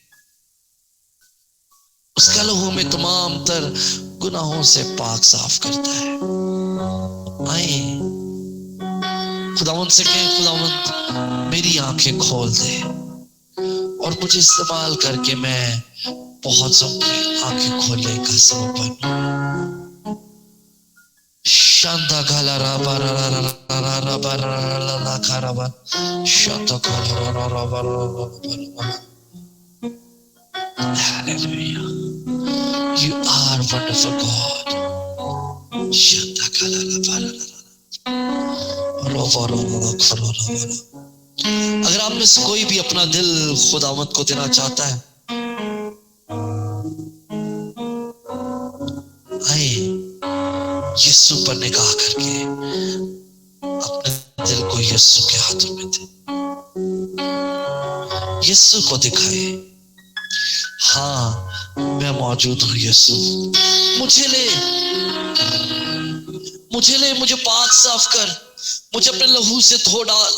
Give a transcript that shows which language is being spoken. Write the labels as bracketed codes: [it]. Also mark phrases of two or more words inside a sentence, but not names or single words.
[ur] اس کا لہو میں تمام تر گناہوں سے پاک صاف کرتا ہے. آئیں خداوند سے کہیں خداوند میری آنکھیں کھول دے اور مجھے استعمال کر کے میں بہت سب آنکھیں کھولنے کا سبب بنوں. شانتا گالا رابا رابا رابا کھارابا شانتا گالا رابا رابا. [en] Hallelujah. You are wonderful God. شانتا گالا رابا رابا رابا. [ur] اگر آپ میں سے کوئی بھی اپنا دل خداوند کو دینا چاہتا ہے, آئے یسوع پر نگاہ کر کے اپنے دل کو یسوع کے ہاتھوں میں دے, یسوع کو دکھائے ہاں میں موجود ہوں یسوع, مجھے لے, مجھے پاک صاف کر, مجھے اپنے لہو سے دھو ڈال.